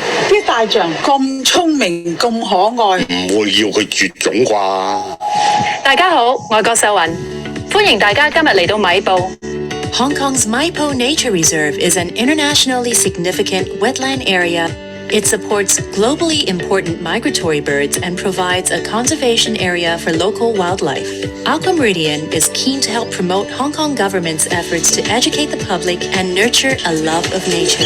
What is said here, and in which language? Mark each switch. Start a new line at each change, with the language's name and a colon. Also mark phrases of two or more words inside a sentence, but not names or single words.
Cantonese: 啲大象咁聰明咁可愛，唔會要佢絕種啩？大家好，我係郭秀雲，歡迎大家今日嚟到米埔。
English: Hong Kong's Maipo Nature Reserve is an internationally significant wetland area. It supports globally important migratory birds and provides a conservation area for local wildlife. Aqua Meridian is keen to help promote Hong Kong government's efforts to educate the public and nurture a love of nature.